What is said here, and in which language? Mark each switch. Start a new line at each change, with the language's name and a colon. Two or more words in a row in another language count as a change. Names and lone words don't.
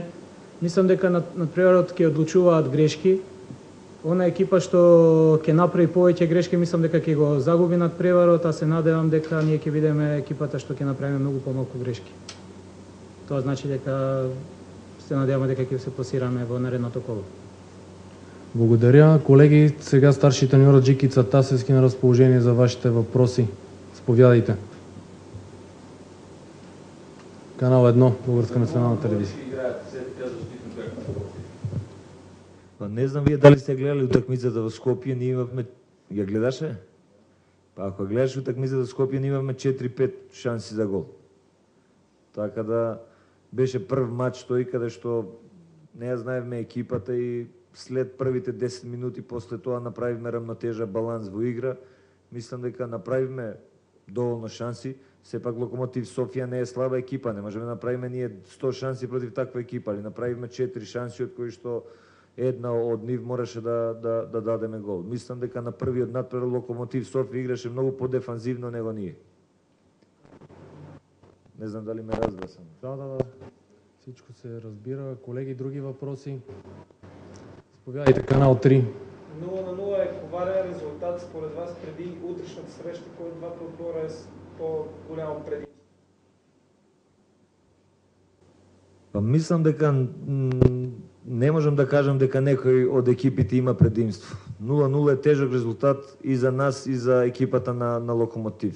Macedonian: Мислам дека надпреварот ќе одлучуваат грешки. Она екипа што ќе направи повеќе грешки, мислам дека ќе го загуби надпреварот, а се надевам дека ние ќе бидеме екипата што ќе направиме многу помалку грешки. Тоа значи дека се надеваме дека ќе се пласираме во наредното коло.
Bulgarian: Благодаря. Колеги, сега старши треньорът Джикица Тасевски на разположение за вашите въпроси. Заповядайте. Канал 1, Българска национална телевизия.
Macedonian: Па не знам вие дали сте гледали утакмицата во Скопје, ние имавме... Ја гледаше? Па ако гледаш утакмицата во Скопје, ние имавме 4-5 шанси за гол. Така да беше прв матч тој каде што не ја знаевме екипата и след првите 10 минути после тоа направивме рамнотежа, баланс во игра. Мислам дека направивме доволно шанси. Сепак Локомотив Софија не е слаба екипа, не можеме да направиме ние 100 шанси против таква екипа, али направивме 4 шанси од кои што една од нив мораше да дадеме гол. Мислам дека на првиот натпревар Локомотив Софија играше многу подефанзивно него ние. Не знам дали ме разбра сам.
Bulgarian: Да. Всичко се разбира. Колеги, други въпроси? Заповядайте, канал 3. 0-0 е коварен резултат според вас преди утрешната среща, кој од двата одбора е по-голямо предимство?
Macedonian: Па мислам дека не можам да кажам дека некој од екипите има предимство. 0-0 е тежок резултат и за нас и за екипата на Локомотив.